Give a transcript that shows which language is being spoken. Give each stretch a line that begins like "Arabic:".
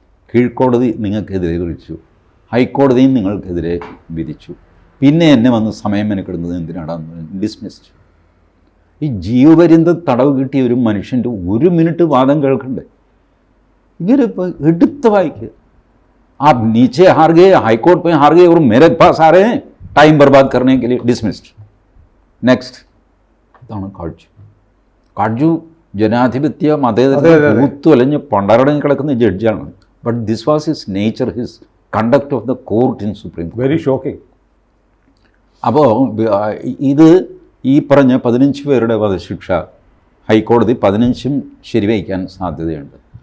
Malayalam: കീഴ്ക്കോടതി നിങ്ങൾക്കെതിരെ വിളിച്ചു, ഹൈക്കോടതിയും നിങ്ങൾക്കെതിരെ വിധിച്ചു, പിന്നെ എന്നെ വന്ന് സമയം മെനക്കെടുന്നത് എന്തിനാണെന്ന് ഡിസ്മിസ്ഡ്. ഈ ജീവപര്യന്തം തടവ് കിട്ടിയ ഒരു മനുഷ്യൻ്റെ 1 മിനിറ്റ് വാദം കേൾക്കണ്ടേ?
Hindi: इधर
Malayalam: എടുത്ത് വായിക്കുക.
Hindi: आप नीचे हार गए, हाईकोर्ट में हार गए और मेरे पास आ रहे हैं टाइम बर्बाद करने के लिए, डिसमिस्ड, नेक्स्ट.
Malayalam: ഇതാണ് കാഡ്ജു ജനാധിപത്യ മതേതരത്വ കൂത്തുലഞ്ഞ് പണ്ടാരടങ്ങി കിടക്കുന്ന ജഡ്ജാണ്.
English: But this was his nature, his conduct of the court in supreme. Very shocking.
Malayalam: അപ്പോൾ ഇത് ഈ പറഞ്ഞ 15 പേരുടെ വധശിക്ഷ ഹൈക്കോടതി 15ഉം ശരിവയ്ക്കാൻ സാധ്യതയുണ്ട്.